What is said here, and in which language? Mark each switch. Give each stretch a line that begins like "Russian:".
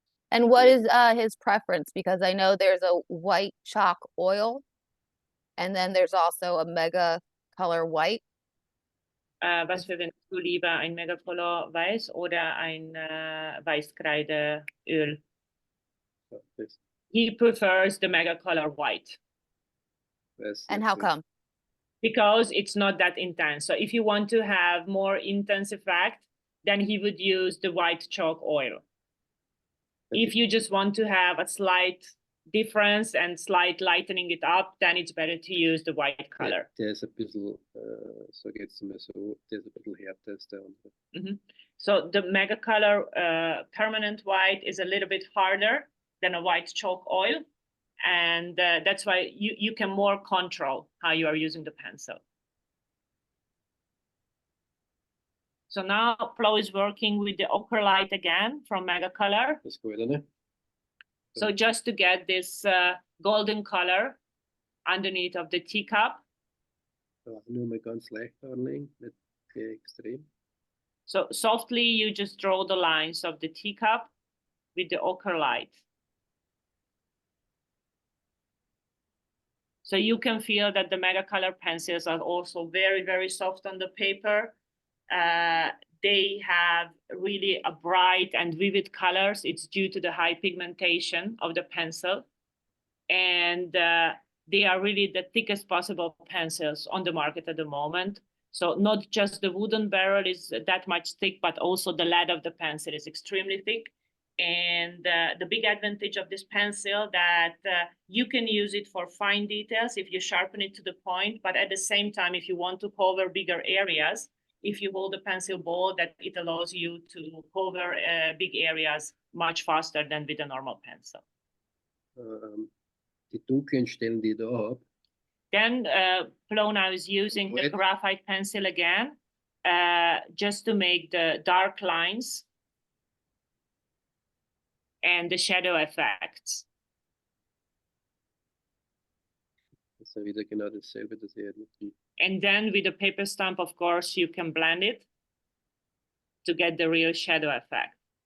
English: And what is his preference? Because I know there's a white chalk oil, and then there's also a mega color white.
German: Was verwendest du lieber, ein Megacolor Weiß oder ein Weißkreideöl? Das,
English: He prefers the Megacolor White And how come? because it's not that intense. So if you want to have more intense effect, then he would use the white chalk oil. If you just want to have a slight difference and slight lightening it up, then it's better to use the white color.
German: Der ist ein bisschen, so geht's mir so, der ist ein bisschen härter als der andere.
English: So the Megacolor permanent white is a little bit harder than a white chalk oil. And that's why you can more control how you are using the pencil. So now Flo is working with the ochre light again from Megacolor.
German: Das Goldene.
English: So just to get this golden color underneath of the teacup.
German: Nur mal ganz leicht anlegen, nicht sehr extrem.
English: So softly you just draw the lines of the teacup with the ochre light. So you can feel that the Megacolor pencils are also very, very soft on the paper. They have really a bright and vivid colors. It's due to the high pigmentation of the pencil. And they are really the thickest possible pencils on the market at the moment. So not just the wooden barrel is that much thick, but also the lead of the pencil is extremely thick. And the big advantage of this pencil that you can use it for fine details if you sharpen it to the point, but at the same time, if you want to cover bigger areas, if you hold the pencil ball, that it allows you to cover big areas much faster than with a normal pencil.
German: Die dunklen Stellen, die ich da habe.
English: Then Flo now is using the graphite pencil again, just to make the dark lines and the shadow effects.
German: Das ist ja wieder genau dasselbe, das ich mit dem.
English: And then with the paper stamp, of course, you can blend it to get the real shadow effect.